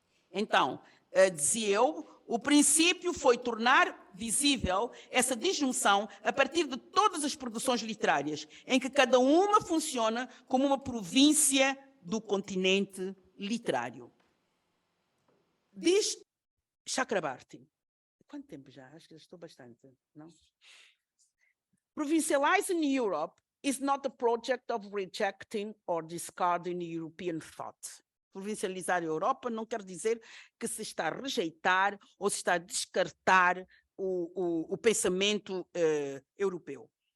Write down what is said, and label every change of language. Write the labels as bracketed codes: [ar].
[pt] Então, dizia eu, o princípio foi tornar visível essa disjunção a partir de todas as produções literárias, em que cada uma funciona como uma província do continente literário. Diz Chakrabarty. Quanto tempo já? Acho que já estou bastante, não? [en] Provincializing Europe is not a project of rejecting or discarding European thought. [pt] Provincializar a Europa não quer dizer que se está a rejeitar ou se está a descartar o pensamento europeu.